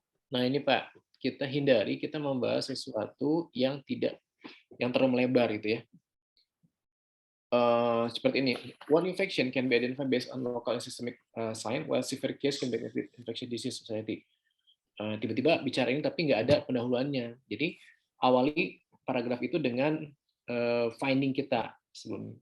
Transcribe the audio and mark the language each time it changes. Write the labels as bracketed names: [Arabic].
[Indonesian] Nah ini Pak, kita hindari kita membahas sesuatu yang tidak yang terlalu melebar gitu ya. [English] Seperti ini, one infection can be identified based on local and systemic sign, while severe case can be identified infectious disease society. [Indonesian] Tiba-tiba bicara ini tapi nggak ada pendahuluannya. Jadi awali paragraf itu dengan finding kita sebelum.